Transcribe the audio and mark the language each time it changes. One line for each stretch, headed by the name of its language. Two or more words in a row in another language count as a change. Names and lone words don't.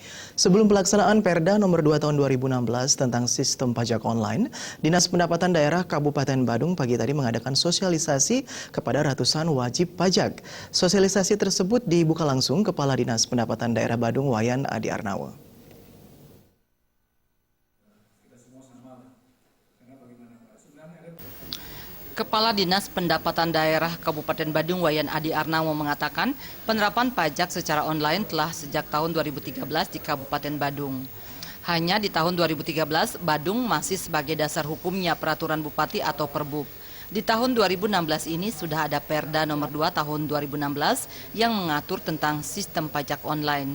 Indonesian: Sebelum pelaksanaan Perda Nomor 2 Tahun 2016 tentang Sistem Pajak Online, Dinas Pendapatan Daerah Kabupaten Badung pagi tadi mengadakan sosialisasi kepada ratusan wajib pajak. Sosialisasi tersebut dibuka langsung Kepala Dinas Pendapatan Daerah Badung Wayan Adi Arnawa. Kepala Dinas Pendapatan Daerah Kabupaten Badung Wayan Adi Arnawa mengatakan penerapan pajak secara online telah sejak tahun 2013 di Kabupaten Badung. Hanya di tahun 2013, Badung masih sebagai dasar hukumnya peraturan Bupati atau Perbub. Di tahun 2016 ini sudah ada Perda Nomor 2 Tahun 2016 yang mengatur tentang sistem pajak online.